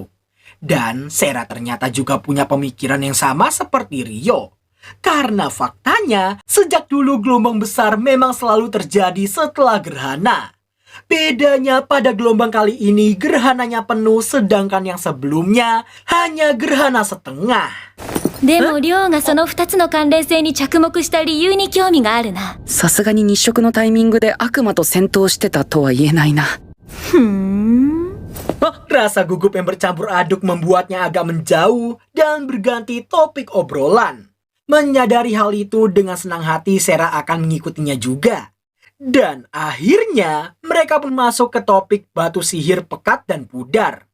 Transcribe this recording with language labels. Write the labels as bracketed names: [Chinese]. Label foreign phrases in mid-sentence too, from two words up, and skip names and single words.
[Indonesian] Dan Sera ternyata juga punya pemikiran yang sama seperti Rio. Karena faktanya, sejak dulu gelombang besar memang selalu terjadi setelah gerhana. Bedanya pada gelombang kali ini gerhananya penuh, sedangkan yang sebelumnya hanya gerhana setengah. [Japanese] でもりょうがその2つの関連性に着目した理由に興味があるな。さすがに日食のタイミングで悪魔と戦闘してたとは言えないな。 [Indonesian] Rasa gugup yang bercampur aduk membuatnya agak menjauh dan berganti topik obrolan. Menyadari hal itu, dengan senang hati Sera akan mengikutinya juga. Dan akhirnya mereka pun masuk ke topik batu sihir pekat dan pudar.